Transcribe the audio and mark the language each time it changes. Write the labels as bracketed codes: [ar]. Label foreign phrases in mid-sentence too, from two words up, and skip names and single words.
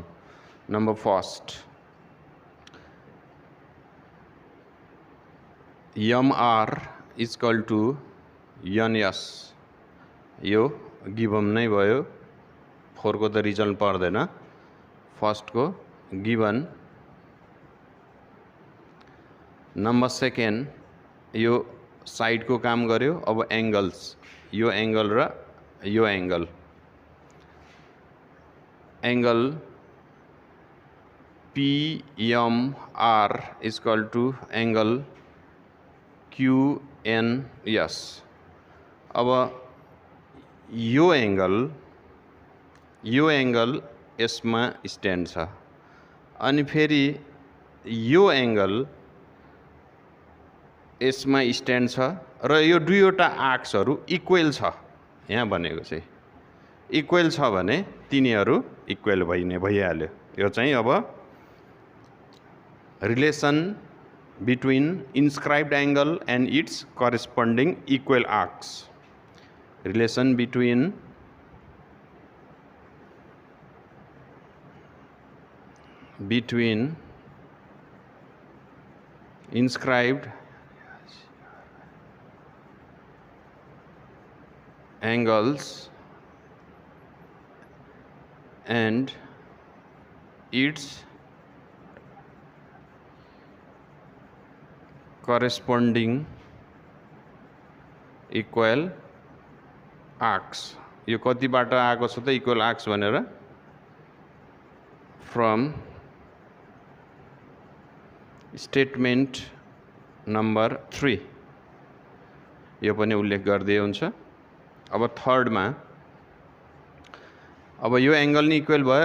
[en] number first MR equal to NS, [ne] यो गिवन नै भयो, 4 को त रिजल्ट पर्दैन, फर्स्ट को गिवन। [en] number second [ne] यो साइड को काम गर्यो। अब एंगल्स, यो एंगल र यो एंगल, [en] angle PMR equal to angle QNS. [ne] अब यो एंगल यसमा स्ट्यान्ड छ, अनि फेरि यो एंगल यसमा स्ट्यान्ड छ, र यो दुईवटा आर्क्सहरू इक्वल छ। यहाँ भनेको चाहिँ इक्वल छ भने तिनीहरू इक्वल भइहाल्यो। यो चाहिँ अब [en] relation between inscribed angle and its corresponding equal arcs. relation between inscribed angles and its corresponding equal arcs। [ne] यो कतिबाट आएको छ त [en] equal arcs [ne] भनेर? [en] from statement number 3 [ne] यो पनि उल्लेख गर्दै हुन्छ। अब थर्डमा, अब यो एंगल नि इक्वल भयो।